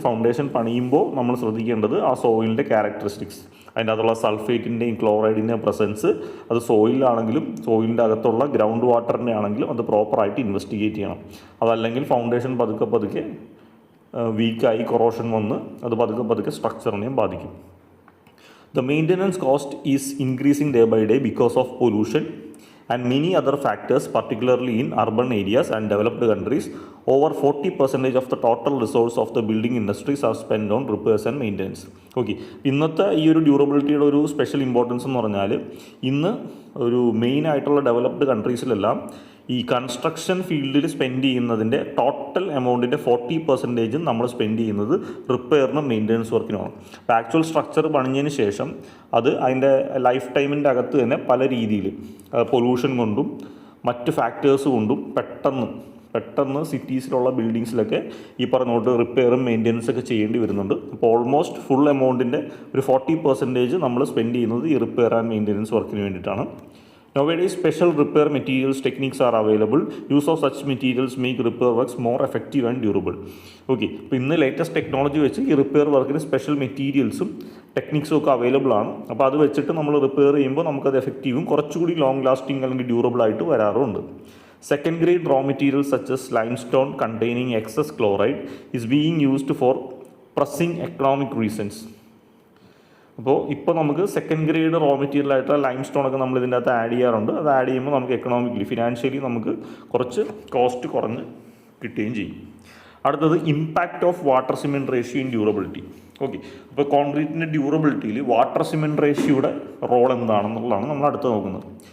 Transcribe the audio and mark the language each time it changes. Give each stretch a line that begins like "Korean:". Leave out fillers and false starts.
Malayalam: Foundation പണിയുമ്പോൾ നമ്മൾ ശ്രദ്ധിക്കേണ്ടത് ആ സോയിലിൻ്റെ ക്യാരക്ടറിസ്റ്റിക്സ്, അതിൻ്റെ അകത്തുള്ള സൾഫേറ്റിൻ്റെയും ക്ലോറൈഡിൻ്റെയും പ്രസൻസ്, അത് സോയിലാണെങ്കിലും സോയിലിൻ്റെ അകത്തുള്ള ഗ്രൗണ്ട് വാട്ടറിൻ്റെ ആണെങ്കിലും അത് പ്രോപ്പറായിട്ട് ഇൻവെസ്റ്റിഗേറ്റ് ചെയ്യണം. അതല്ലെങ്കിൽ ഫൗണ്ടേഷൻ പതുക്കെ വീക്കായി കൊറോഷൻ വന്ന് അത് പതുക്കെ സ്ട്രക്ചറിനെയും ബാധിക്കും.
English: The maintenance cost is increasing day by day because of pollution and many other factors, particularly in urban areas and developed countries. Over 40% of the total resource of the building industries are spent on repairs and maintenance.
Malayalam: Okay, ഇന്നത്തെ ഈ ഒരു ഡ്യൂറബിലിറ്റിയുടെ ഒരു special importance എന്ന് പറഞ്ഞാൽ ഇന്ന് ഒരു main ആയിട്ടുള്ള developed കൺട്രീസിലെല്ലാം ഈ കൺസ്ട്രക്ഷൻ ഫീൽഡിൽ സ്പെൻഡ് ചെയ്യുന്നതിൻ്റെ ടോട്ടൽ എമൗണ്ടിൻ്റെ 40% നമ്മൾ സ്പെൻഡ് ചെയ്യുന്നത് റിപ്പയറിനും മെയിൻ്റനൻസ് വർക്കിനുമാണ്. അപ്പോൾ ആക്ച്വൽ സ്ട്രക്ചർ പണിഞ്ഞതിന് ശേഷം അത് അതിൻ്റെ ലൈഫ് ടൈമിൻ്റെ അകത്ത് തന്നെ പല രീതിയിൽ പൊല്യൂഷൻ കൊണ്ടും മറ്റ് ഫാക്ടേഴ്സ് കൊണ്ടും പെട്ടെന്ന് സിറ്റീസിലുള്ള ബിൽഡിങ്സിലൊക്കെ ഈ പറഞ്ഞോട്ട് റിപ്പയറും മെയിൻ്റനൻസ് ഒക്കെ ചെയ്യേണ്ടി വരുന്നുണ്ട്. അപ്പോൾ ഓൾമോസ്റ്റ് ഫുൾ എമൗണ്ടിൻ്റെ ഒരു 40% നമ്മൾ സ്പെൻഡ് ചെയ്യുന്നത് ഈ റിപ്പയർ ആൻഡ് മെയിൻ്റനൻസ് വർക്കിന് വേണ്ടിയിട്ടാണ്.
English: Nowadays, special repair materials techniques are available. Use of such materials make repair works more effective and durable.
Malayalam: Okay, ഇപ്പോൾ ഇന്ന് ലേറ്റസ്റ്റ് ടെക്നോളജി വെച്ച് ഈ റിപ്പയർ വർക്കിന് സ്പെഷ്യൽ മെറ്റീരിയൽസും ടെക്നിക്സും ഒക്കെ അവൈലബിൾ ആണ്. അപ്പോൾ അത് വെച്ചിട്ട് നമ്മൾ റിപ്പയർ ചെയ്യുമ്പോൾ നമുക്കത് എഫക്റ്റീവും കുറച്ചുകൂടി ലോങ് ലാസ്റ്റിംഗ് അല്ലെങ്കിൽ ഡ്യൂറബിൾ ആയിട്ട് വരാറുണ്ട്.
English: Second grade raw materials such as limestone containing excess chloride is being used for pressing economic reasons.
Malayalam: ഇപ്പോൾ നമുക്ക് സെക്കൻഡ് ഗ്രേഡ് റോ മെറ്റീരിയൽ ആയിട്ടുള്ള ലൈം സ്റ്റോൺ ഒക്കെ നമ്മൾ ഇതിൻ്റെ അകത്ത് ആഡ് ചെയ്യാറുണ്ട്. അത് ആഡ് ചെയ്യുമ്പോൾ നമുക്ക് എക്കണോമിക്കലി ഫിനാൻഷ്യലി നമുക്ക് കുറച്ച് കോസ്റ്റ് കുറഞ്ഞ് കിട്ടുകയും ചെയ്യും. അടുത്തത്
English: Impact of water cement ratio in durability.
Malayalam: Okay, അപ്പോൾ കോൺക്രീറ്റിൻ്റെ ഡ്യൂറബിലിറ്റിയിൽ വാട്ടർ സിമെൻറ്റ് റേഷ്യോയുടെ റോൾ എന്താണെന്നുള്ളതാണ് നമ്മൾ അടുത്ത് നോക്കുന്നത്.